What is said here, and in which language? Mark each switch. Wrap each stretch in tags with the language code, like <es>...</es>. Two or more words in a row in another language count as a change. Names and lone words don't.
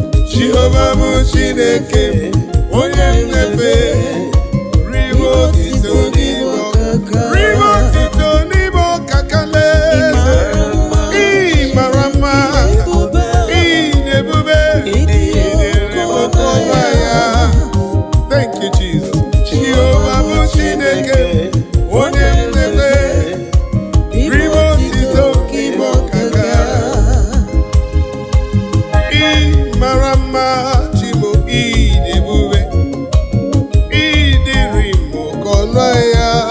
<ig>Jehova bụ Chineke m, onye m na-efe, ribe otito n'ịbụ ọkaka. Ribe otito n'ịbụ ọkaka lee. Ị mara mma, ị dị ebube, ị dịrị m oke ọnụ ahịa.</ig> <en>Thank you, Jesus.</en> <ig>Jehova bụ Chineke, onye m na-efe, ribe otito n'ịbụ ọkaka. Ị mara mma, Chimo, ị dị ebube, ị dịrị m oke ọnụ ahịa.</ig>